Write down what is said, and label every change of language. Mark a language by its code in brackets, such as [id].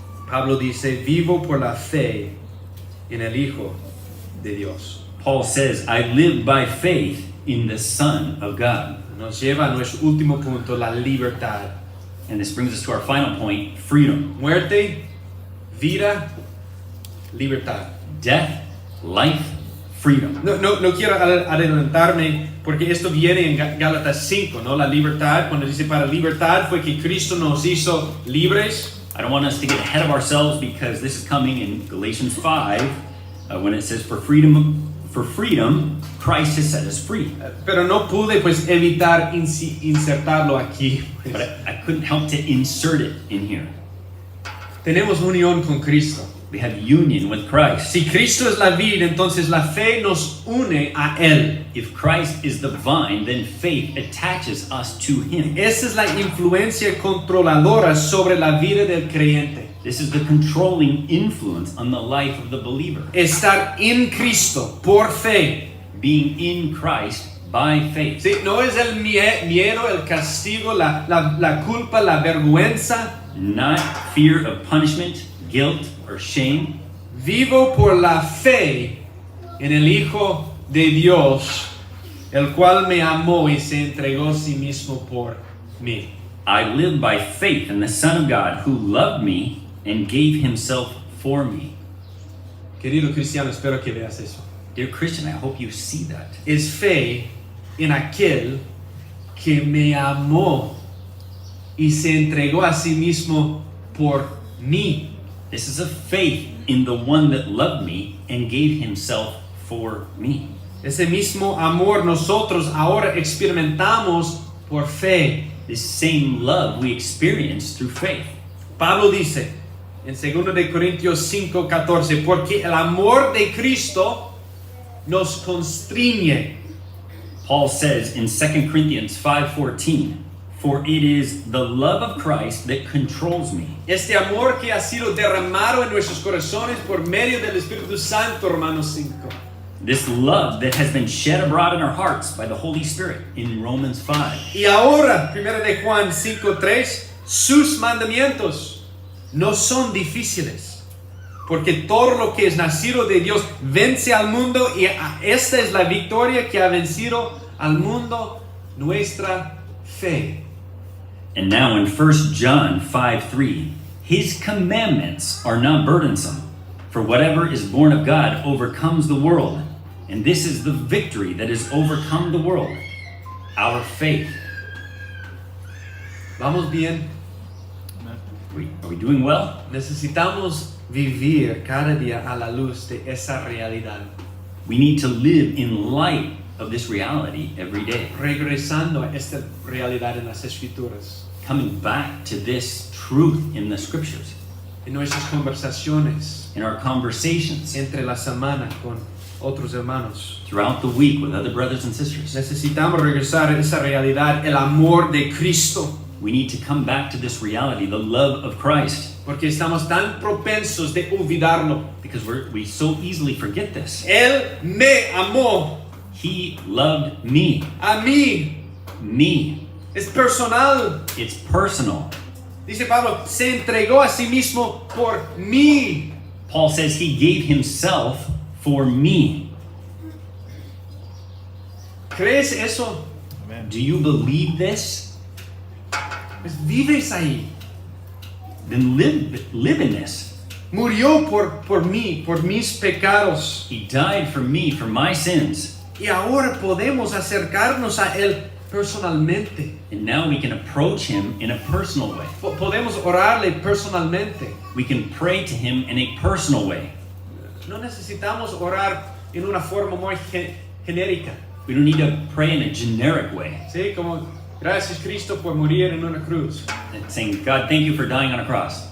[es] Pablo dice, vivo por la fe en el Hijo de Dios. [en] Paul says, I live by faith in the Son of God. [es] Nos lleva a nuestro último punto, la libertad. [en] And this brings us to our final point, freedom. [es] Muerte, vida, libertad. [en] Death, life, freedom. [es] No quiero adelantarme porque esto viene en Gálatas 5, ¿no? La libertad, cuando dice para libertad fue que Cristo nos hizo libres. [en] I don't want us to get ahead of ourselves because this is coming in Galatians 5 when it says for freedom, Christ has set us free. [es] Pero no pude pues evitar insertarlo aquí. [en] But I couldn't help to insert it in here. [es] Tenemos unión con Cristo. [en] We have union with Christ. [es] Si Cristo es la vid, entonces la fe nos une a Él. [en] If Christ is the vine, then faith attaches us to Him. [es] Esa es la influencia controladora sobre la vida del creyente. [en] This is the controlling influence on the life of the believer. [es] Estar en Cristo por fe. [en] Being in Christ by faith. [es] Sí, no es el miedo, el castigo, la culpa, la vergüenza. [en] not fear of punishment, guilt, or shame. [es] Vivo por la fe en el Hijo de Dios, el cual me amó y se entregó a sí mismo por mí. [en] I live by faith in the Son of God who loved me and gave himself for me. [es] Querido cristiano, espero que veas eso. [en] Dear Christian, I hope you see that. [es] Es fe en aquel que me amó y se entregó a sí mismo por mí. [en] This is a faith in the one that loved me and gave himself for me. [es] Ese mismo amor nosotros ahora experimentamos por fe. [en] This same love we experience through faith. [es] Pablo dice en 2 de Corintios 5:14, porque el amor de Cristo nos constriñe. [en] Paul says in 2 Corinthians 5:14, for it is the love of Christ that controls me. [es] Este amor que ha sido derramado en nuestros corazones por medio del Espíritu Santo, Romanos 5. [en] This love that has been shed abroad in our hearts by the Holy Spirit in Romans 5. [es] Y ahora, 1 de Juan 5:3, sus mandamientos no son difíciles, porque todo lo que es nacido de Dios vence al mundo, y esta es la victoria que ha vencido al mundo, nuestra fe. [en] And now in 1 John 5:3, his commandments are not burdensome, for whatever is born of God overcomes the world. And this is the victory that has overcome the world, our faith. [es] ¿Vamos bien? [en] Are we doing well? [es] Necesitamos vivir cada día a la luz de esa realidad. [en] We need to live in light of this reality every day. [es] Regresando a esta realidad en las Escrituras, [en] Coming back to this truth in the scriptures, [es] en nuestras conversaciones, [en] in our conversations, [es] entre la semana con otros hermanos. [en] throughout the week with other brothers and sisters. [es] Necesitamos regresar a esa realidad, el amor de Cristo, [en] We need to come back to this reality, the love of Christ, [es] porque estamos tan propensos de olvidarlo. [en] because we so easily forget this. [es] Él me amó, [en] He loved me. [es] a mí, [en] Me. [es] es personal. [en] It's personal. [es] Dice Pablo, se entregó a sí mismo por mí. [en] Paul says he gave himself for me. [es] ¿Crees eso? [en] Do you believe this? [es] Pues vives ahí. [en] Then live in this. [es] Murió por mí, por mis pecados. [en] He died for me, for my sins. [es] Y ahora podemos acercarnos a Él personalmente. [en] And now we can approach him in a personal way. [es] Podemos orarle personalmente. [en] We can pray to him in a personal way. [es] No necesitamos orar en una forma muy genérica. [en] We don't need to pray in a generic way. [es] ¿Sí? Como, gracias Cristo por morir en una cruz. [en] And saying, God, thank you for dying on a cross.